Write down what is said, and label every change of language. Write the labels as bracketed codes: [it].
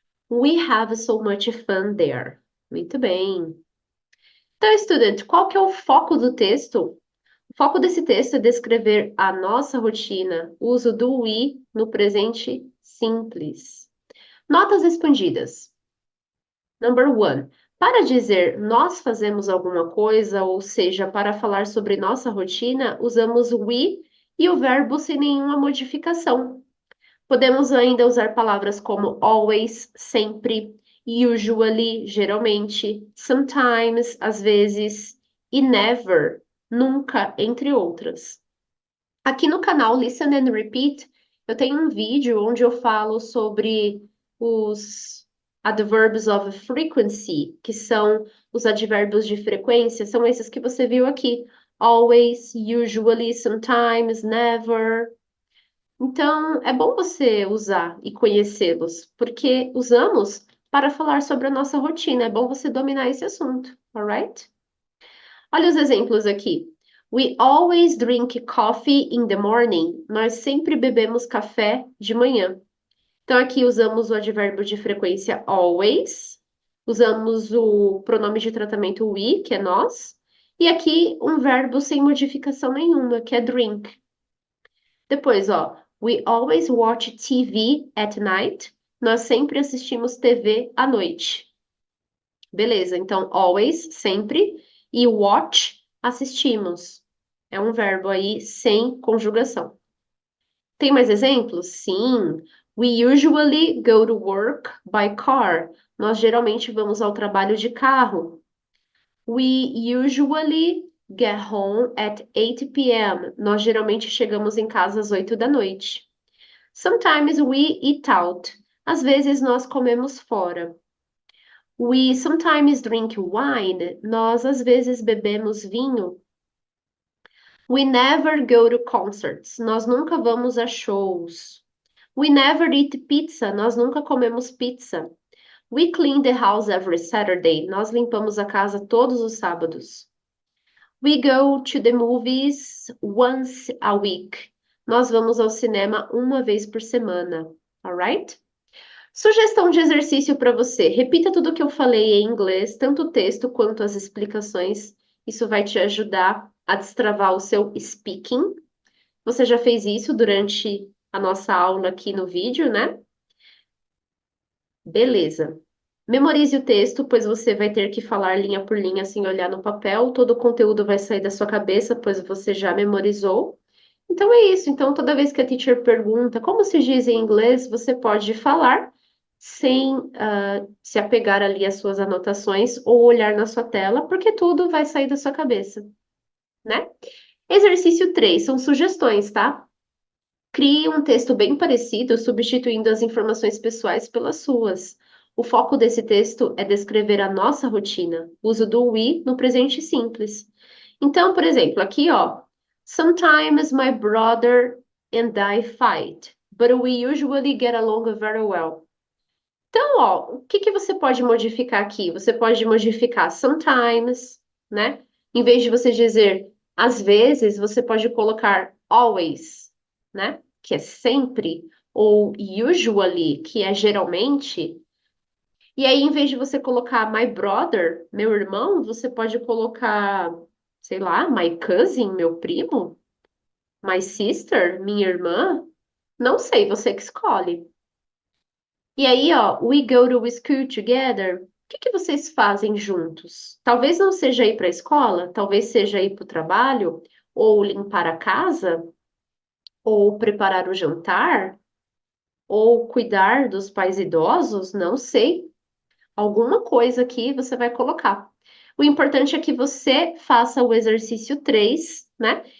[en] We have so much fun there. [pt] Muito bem. Então, estudante, qual que é o foco do texto? O foco desse texto é descrever a nossa rotina, o uso do we no presente simples. Notas respondidas. [en] Number one. [pt] Para dizer nós fazemos alguma coisa, ou seja, para falar sobre nossa rotina, usamos we e o verbo sem nenhuma modificação. Podemos ainda usar palavras como always, sempre, usually, geralmente, sometimes, às vezes, e never, nunca, entre outras. Aqui no canal Listen and Repeat, eu tenho um vídeo onde eu falo sobre os adverbs of frequency, que são os advérbios de frequência, são esses que você viu aqui. [en] Always, usually, sometimes, never. [pt] Então, é bom você usar e conhecê-los, porque usamos para falar sobre a nossa rotina. É bom você dominar esse assunto, alright? Olha os exemplos aqui. [en] We always drink coffee in the morning. [pt] Nós sempre bebemos café de manhã. Então, aqui usamos o advérbio de frequência always, usamos o pronome de tratamento we, que é nós, e aqui um verbo sem modificação nenhuma, que é drink. Depois, ó, [en] we always watch TV at night. [pt] Nós sempre assistimos TV à noite. Beleza, então always, sempre, e watch, assistimos. É um verbo aí sem conjugação. Tem mais exemplos? Sim. [en] We usually go to work by car. [pt] Nós geralmente vamos ao trabalho de carro. [en] We usually get home at 8 p.m. [pt] Nós geralmente chegamos em casa às 8 da noite. [en] Sometimes we eat out. [pt] Às vezes nós comemos fora. [en] We sometimes drink wine. [pt] Nós às vezes bebemos vinho. [en] We never go to concerts. [pt] Nós nunca vamos a shows. [en] We never eat pizza. [pt] Nós nunca comemos pizza. [en] We clean the house every Saturday. [pt] Nós limpamos a casa todos os sábados. [en] We go to the movies once a week. [pt] Nós vamos ao cinema uma vez por semana. Alright? Sugestão de exercício para você. Repita tudo o que eu falei em inglês, tanto o texto quanto as explicações. Isso vai te ajudar a destravar o seu speaking. Você já fez isso durante a nossa aula aqui no vídeo, né? Beleza. Memorize o texto, pois você vai ter que falar linha por linha sem olhar no papel. Todo o conteúdo vai sair da sua cabeça, pois você já memorizou. Então é isso. Então, toda vez que a teacher pergunta como se diz em inglês, você pode falar sem se apegar ali às suas anotações ou olhar na sua tela, porque tudo vai sair da sua cabeça, né? Exercício 3 são sugestões, tá? Crie um texto bem parecido, substituindo as informações pessoais pelas suas. O foco desse texto é descrever a nossa rotina, uso do we no presente simples. Então, por exemplo, aqui, ó, [en] sometimes my brother and I fight, but we usually get along very well. [pt] Então, ó, o que que você pode modificar aqui? Você pode modificar sometimes, né? Em vez de você dizer às vezes, você pode colocar always, né? Que é sempre, ou usually, que é geralmente. E aí, em vez de você colocar [en] my brother, [pt] meu irmão, você pode colocar, sei lá, [en] my cousin, [pt] meu primo, [en] my sister, [pt] minha irmã. Não sei, você que escolhe. E aí, ó, [en] we go to school together. [pt] O que que vocês fazem juntos? Talvez não seja ir para a escola, talvez seja ir para o trabalho, ou limpar a casa, ou preparar o jantar, ou cuidar dos pais idosos, não sei. Alguma coisa aqui você vai colocar. O importante é que você faça o exercício 3, né?